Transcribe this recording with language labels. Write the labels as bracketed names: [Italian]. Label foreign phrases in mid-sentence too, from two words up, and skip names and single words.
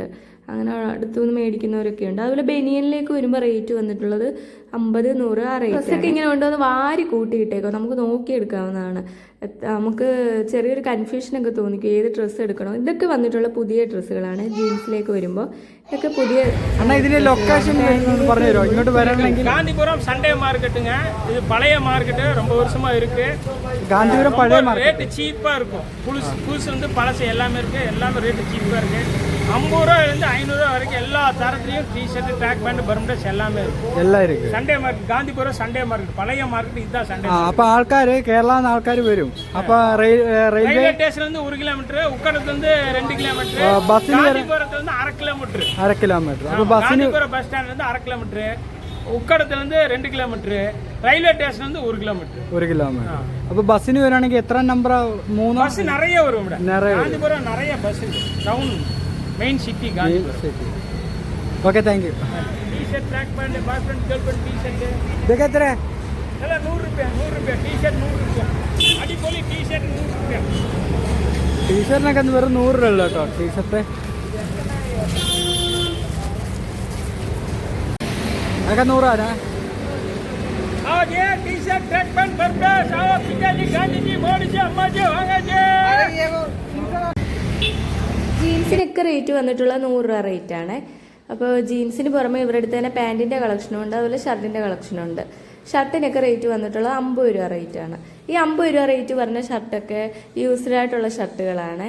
[Malayalam] അങ്ങനെ അടുത്തുനിന്ന് മേടിക്കുന്നവരൊക്കെ ഉണ്ട്. അതുപോലെ ബനിയനിലേക്ക് വരുമ്പോൾ റേറ്റ് വന്നിട്ടുള്ളത് 50, 100 ആ റേറ്റ്. ഡ്രസ്സൊക്കെ ഇങ്ങനെ കൊണ്ടുവന്ന് വാരി കൂട്ടിയിട്ടേക്കോ, നമുക്ക് നോക്കിയെടുക്കാവുന്നതാണ്. നമുക്ക് ചെറിയൊരു കൺഫ്യൂഷനൊക്കെ തോന്നിക്കും ഏത് ഡ്രസ്സ് എടുക്കണോ. ഇതൊക്കെ വന്നിട്ടുള്ള പുതിയ ഡ്രസ്സുകളാണ്. ജീൻസിലേക്ക് വരുമ്പോൾ ഇതൊക്കെ പുതിയ. ഇതിന്റെ ലൊക്കേഷൻ പറഞ്ഞു തരുമോ? ഇങ്ങോട്ട് വരണമെങ്കിൽ [Tamil] காந்திபுரம் [English] Sunday market. [Tamil] இது பழைய மார்க்கெட்டு, ரொம்ப வருஷமா இருக்கு. காந்திபுரம் பழைய மார்க்கெட் [English] rate cheap [Tamil] இருக்கும். புதுசு வந்து பழசு எல்லாமே இருக்கு. எல்லாமே [English] rate cheap [Tamil] இருக்கு. 50 ரூபாயிலிருந்து 500 ரூபா வரைக்கும் எல்லா தரத்துலையும் டிஷர்ட், [English] track pant, [Tamil] பர்முடஸ் எல்லாமே இருக்கு. [Malayalam] എല്ലാം ഇരിക്കും. [English] Sunday market, [Tamil] காந்திபுரம் [English] Sunday market, [Tamil] பழைய மார்க்கெட் இதுதான் சண்டே. [Malayalam] അപ്പൊ ആൾക്കാര് കേരള ആൾക്കാർ വരും. അപ്പൊ [English] railway station [Tamil] இருந்து 1 கிலோமீட்டர், உக்கடத்துல இருந்து 2 கிலோமீட்டர், காந்திபுரத்துல இருந்து 1/2 கிலோமீட்டர். 1/2 கிலோமீட்டர். [Malayalam] അപ്പൊ ബസ്സിന് [Tamil] காந்திபுரம் [English] bus stand [Tamil] இருந்து 1/2 கிலோமீட்டர், [Malayalam] ഉക്കടத்துல இருந்து 2 കിലോമീറ്റർ, [English] railway station [Malayalam] നിന്ന് 1 കിലോമീറ്റർ. 1 കിലോമീറ്റർ. അപ്പൊ ബസ്സിന് വരാണെങ്കിൽ എത്ര നമ്പർ? 3 ബസ് നിറയെ വരും ഇവിടെ. കാഞ്ചീപുരം നിറയെ ബസ് ഉണ്ട്. [English] town main city [Malayalam] കാഞ്ചീപുരം. [English] okay, thank you. T-shirt, track pant, boy friend, girl friend T-shirt [Malayalam] ഇതൊക്കെ എത്ര? അല്ല 100 രൂപ. 100 രൂപ ടീഷർട്ട്. 100 രൂപ അടിപൊളി ടീഷർട്ട്. 100 രൂപ. ടീഷർട്ടിനൊക്കെ വെറും 100 രൂപ ഉള്ളു കേട്ടോ. ടീഷർട്ട് അതൊക്കെ 100 ആരാ? [Hindi] आओ जी, [English] T-shirt, track pant, [Hindi] बर्बस, आओ पिताजी, गांधी जी, मोदी जी, अम्मा जी, वांगा जी. [Malayalam] ജീൻസിനൊക്കെ റേറ്റ് വന്നിട്ടുള്ള 100 രൂപ റേറ്റാണ്. അപ്പോൾ ജീൻസിന് പുറമെ ഇവരുടെ അടുത്ത് തന്നെ പാൻറ്റിൻ്റെ കളക്ഷനും ഉണ്ട്, അതുപോലെ ഷർട്ടിൻ്റെ കളക്ഷനും ഉണ്ട്. ഷർട്ടിനൊക്കെ റേറ്റ് വന്നിട്ടുള്ളത് 50 രൂപ റേറ്റാണ്. ഈ 50 രൂപ റേറ്റ് പറഞ്ഞ ഷർട്ടൊക്കെ യൂസ്ഡ് ആയിട്ടുള്ള ഷർട്ടുകളാണ്.